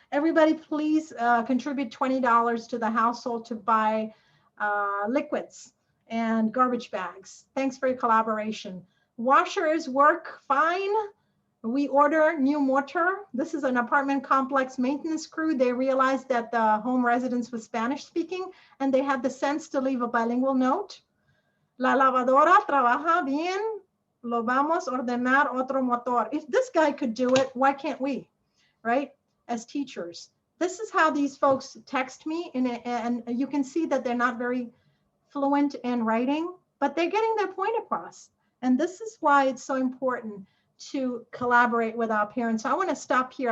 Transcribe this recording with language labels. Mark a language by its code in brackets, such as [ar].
[en] Everybody, please contribute $20 to the household to buy liquids and garbage bags. Thanks for your collaboration. Washers work fine. We order new mortar. This is an apartment complex maintenance crew. They realized that the home residence was Spanish speaking and they had the sense to leave a bilingual note. [es] La lavadora trabaja bien. Lo vamos a ordenar otro motor. [en] If this guy could do it, why can't we, right? As teachers. This is how these folks text me, and you can see that they're not very fluent in writing, but they're getting their point across. And this is why it's so important to collaborate with our parents. So I want to stop here.